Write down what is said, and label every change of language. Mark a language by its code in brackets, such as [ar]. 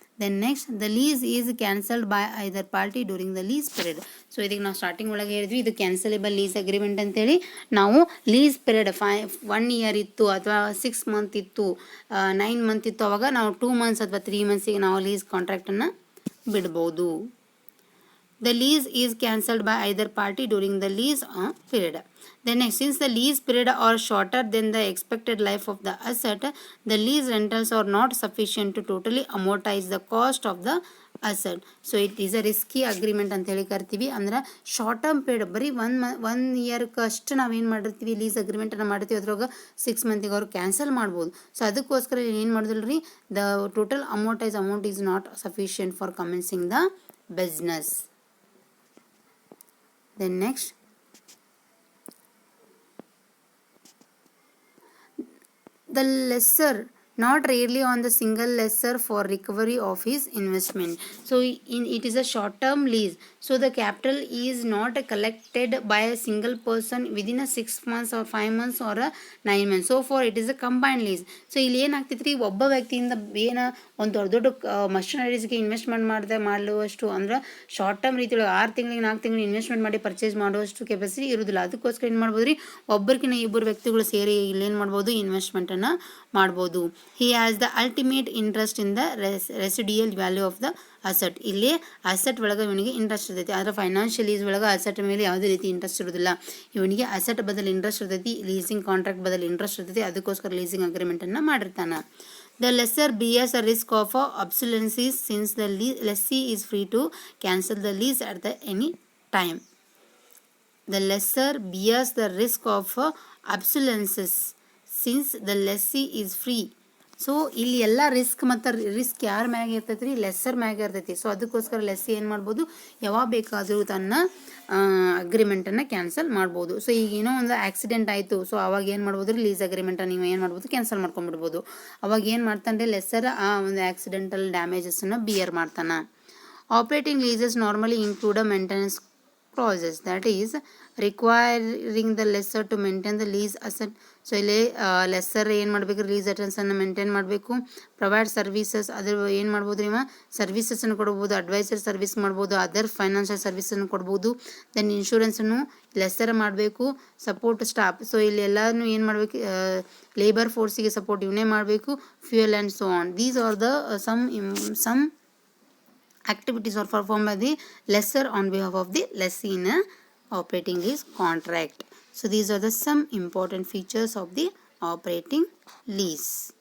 [en] Then next, the lease is cancelled by either party during the lease period. [kn] So ಇದಕ್ಕೆ ನಾವು starting ಒಳಗೆ ಹೇಳಿದ್ವಿ, ಇದು ಕ್ಯಾನ್ಸಲೇಬಲ್ ಲೀಸ್ ಅಗ್ರಿಮೆಂಟ್ ಅಂತೇಳಿ. ನಾವು ಲೀಸ್ ಪೀರಿಯಡ್ 1 ಇಯರ್ ಇತ್ತು, ಅಥವಾ 6 ಮಂತ್ ಇತ್ತು, 9 ಮಂತ್ ಇತ್ತು, ಅವಾಗ ನಾವು 2 ಮಂತ್ಸ್ ಅಥವಾ 3 ಮಂತ್ಸಿಗೆ ನಾವು ಲೀಸ್ ಕಾಂಟ್ರಾಕ್ಟನ್ನು ಬಿಡ್ಬೋದು. [en] The lease is cancelled by either party during the lease period. Then next, since the lease period are shorter than the expected life of the asset, the lease rentals are not sufficient to totally amortize the cost of the asset. So it is a risky agreement [kn] ಅಂತ ಹೇಳಿ ಕರಿತೀವಿ. ಅಂದ್ರೆ short term period ಬರೀ 1 ಇಯರ್ಗೆ ಅಷ್ಟು ನಾವೇನು ಮಾಡಿರ್ತೀವಿ, lease ಅಗ್ರಿಮೆಂಟನ್ನು ಮಾಡ್ತೀವಿ, ಅದ್ರಾಗ 6 ಮಂತಿಗೆ ಅವ್ರು ಕ್ಯಾನ್ಸಲ್ ಮಾಡ್ಬೋದು. [en] so [kn] ಅದಕ್ಕೋಸ್ಕರ ಏನು ಮಾಡೋದಿಲ್ಲ ರೀ, [en] The total amount is not sufficient for commencing the business. Then next, the lessor not rarely on the single lessor for recovery of his investment. So it is a short term lease, so the capital is not collected by a single person within a 6 months or 5 months or a 9 months. So for it is a combined lease. [kn] So ಇಲ್ಲಿ ಏನಾಗ್ತೈತ್ರಿ, ಒಬ್ಬ ವ್ಯಕ್ತಿಯಿಂದ ಒಂದು ದೊಡ್ಡ ಮಷಿನರೀಸ್ಗೆ investment ಮಾಡುವಷ್ಟು ಅಂದ್ರೆ short term ರೀತಿಯೊಳಗೆ 6 ತಿಂಗಳಿಗೆ 4 ತಿಂಗಳು investment ಮಾಡಿ ಪರ್ಚೇಸ್ ಮಾಡುವಷ್ಟು ಕೆಪಾಸಿಟಿ ಇರೋದಿಲ್ಲ. ಅದಕ್ಕೋಸ್ಕರ ಏನು ಮಾಡ್ಬೋದು ರೀ, ಒಬ್ಬರಿಗಿನ್ನ ಇಬ್ಬರು ವ್ಯಕ್ತಿಗಳು ಸೇರಿ ಇಲ್ಲೇನು ಮಾಡ್ಬೋದು, ಇನ್ವೆಸ್ಟ್ಮೆಂಟನ್ನು ಮಾಡ್ಬೋದು. [en] he has the ultimate interest in the residual value of the asset. [kn] ಇಲ್ಲಿ ಅಸೆಟ್ ಒಳಗೆ ಇವನಿಗೆ ಇಂಟ್ರೆಸ್ಟ್ ಇರ್ತೈತಿ, ಆದರೆ ಫೈನಾನ್ಷಿಯಲ್ ಲೀಸ್ ಒಳಗೆ ಅಸೆಟ್ ಮೇಲೆ ಯಾವುದೇ ರೀತಿ ಇಂಟ್ರೆಸ್ಟ್ ಇರೋದಿಲ್ಲ. ಇವನಿಗೆ ಅಸೆಟ್ ಬದಲು ಇಂಟ್ರೆಸ್ಟ್ ಇರ್ತೈತಿ, ಲೀಸಿಂಗ್ ಕಾಂಟ್ರಾಕ್ಟ್ ಬದಲು ಇಂಟ್ರೆಸ್ಟ್ ಇರ್ತೈತಿ, ಅದಕ್ಕೋಸ್ಕರ ಲೀಸಿಂಗ್ ಅಗ್ರಿಮೆಂಟನ್ನು ಮಾಡಿರ್ತಾನೆ. [en] The lessor bears a risk of obsolescence since the lessee is free to cancel the lease at any time. The lessor bears the risk of obsolescence since the lessee is free [kn] so ಇಲ್ಲಿ ಎಲ್ಲ risk ಯಾರ ಮ್ಯಾಗ ಇರ್ತೈತಿ ರೀ, lesser ಮ್ಯಾಗ ಇರ್ತೈತಿ. So ಅದಕ್ಕೋಸ್ಕರ less ಏನು ಮಾಡ್ಬೋದು, ಯಾವಾಗ ಬೇಕಾದರೂ ತನ್ನ ಅಗ್ರಿಮೆಂಟನ್ನು ಕ್ಯಾನ್ಸಲ್ ಮಾಡ್ಬೋದು. ಸೊ ಈಗ ಏನೋ ಒಂದು ಆಕ್ಸಿಡೆಂಟ್ ಆಯಿತು, ಸೊ ಅವಾಗ ಏನು ಮಾಡ್ಬೋದು ರೀ, ಲೀಸ್ ಅಗ್ರಿಮೆಂಟನ್ನು ನೀವು ಏನು ಮಾಡ್ಬೋದು, ಕ್ಯಾನ್ಸಲ್ ಮಾಡ್ಕೊಂಡ್ಬಿಡ್ಬೋದು. ಅವಾಗ ಏನು ಮಾಡ್ತಾನೆ ರೀ, ಲೆಸ್ಸರ್ ಆ ಒಂದು ಆಕ್ಸಿಡೆಂಟಲ್ ಡ್ಯಾಮೇಜಸ್ಸನ್ನು ಬಿಯರ್ ಮಾಡ್ತಾನೆ. [en] Operating leases normally include a maintenance clauses, that is requiring the lessor to maintain the lease asset. [kn] So ಇಲ್ಲಿ ಲೆಸ್ಸರ್ ಏನು ಮಾಡಬೇಕು, ಲೀಸ್ ಅಟೆನ್ಸನ್ನು ಮೇಂಟೈನ್ ಮಾಡಬೇಕು. ಪ್ರೊವೈಡ್ ಸರ್ವಿಸಸ್, ಅದ್ರ ಏನು ಮಾಡ್ಬೋದು ರೀ, ಸರ್ವಿಸಸ್ಸನ್ನು ಕೊಡ್ಬೋದು, ಅಡ್ವೈಸರ್ ಸರ್ವಿಸ್ ಮಾಡ್ಬೋದು, ಅದರ್ ಫೈನಾನ್ಷಿಯಲ್ ಸರ್ವಿಸನ್ನು ಕೊಡ್ಬೋದು. ದೆನ್ ಇನ್ಶೂರೆನ್ಸನ್ನು ಲೆಸ್ಸರ್ ಮಾಡಬೇಕು. ಸಪೋರ್ಟ್ ಸ್ಟಾಫ್, ಸೊ ಇಲ್ಲಿ ಎಲ್ಲನೂ ಏನು ಮಾಡಬೇಕು, ಲೇಬರ್ ಫೋರ್ಸಿಗೆ ಸಪೋರ್ಟ್ ಇವನೇ ಮಾಡಬೇಕು. [en] Fuel and so on. These are the some activities are performed by the lessor on behalf of the lessee in a operating lease contract. So these are the some important features of the operating lease.